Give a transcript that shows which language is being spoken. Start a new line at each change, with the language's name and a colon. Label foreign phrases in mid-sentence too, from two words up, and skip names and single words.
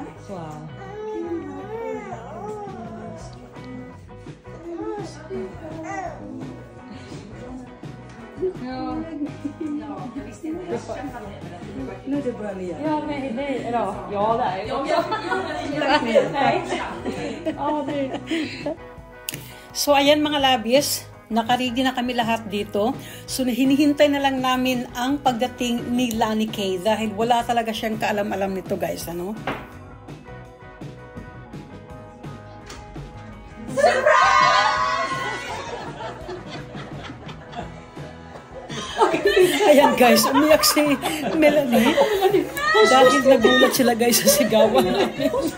Swedish: Så. Ja. Nu är det bra Lia. Ja, men nej då. Ja, det är ju. Nej. Ja, det.
Filipino: So ayan mga labis, nakarigi na kami lahat dito. So hinihintay na lang namin ang pagdating ni Lani Kay dahil wala talaga siyang kaalam-alam nito guys, Ayan guys, umiyak si Melanie dahil nagulat sila guys sa sigawan namin.